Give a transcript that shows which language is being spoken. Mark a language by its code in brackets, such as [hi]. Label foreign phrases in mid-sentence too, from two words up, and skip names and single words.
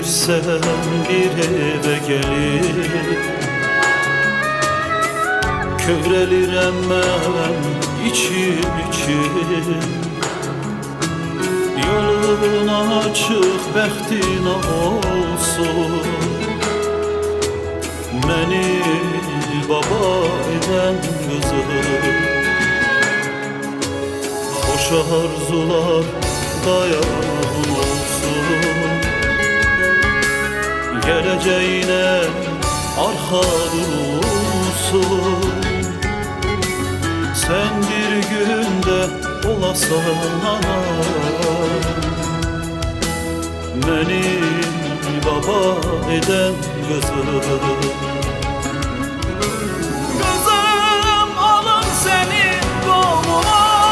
[tr] sen bir eve gelip [az] kövrelirəm mən içim Yolun açıq bəxtin olsun Məni baba edən qızım Xoş arzular dayağın olsun Gələcəyinə arxa durulsun [tr] Sen bir günde olasan ana Beni baba eden kızım Kızım alın seni doğuma